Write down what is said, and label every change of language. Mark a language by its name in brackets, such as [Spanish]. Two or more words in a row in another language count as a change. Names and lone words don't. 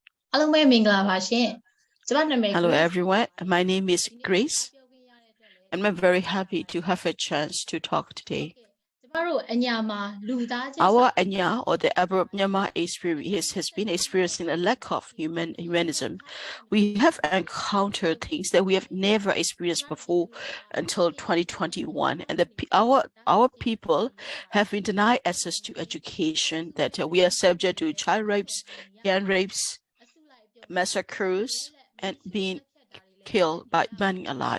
[Burmese] အားလုံးပဲမင်္ဂလာပါရှင်။ကျမနာမည် [English] Hello everyone, my name is Grace and I'm very happy to have a chance to talk today. [Burmese] ကျမတို့အညာမှာလူသားချင်း [English] Our Anya or the Arab Myanmar experience has been experiencing a lack of humanism. We have encountered things that we have never experienced before until 2021, and our people have been denied access to education, that we are subject to child rapes, gang rapes, massacres, and being killed by burning alive.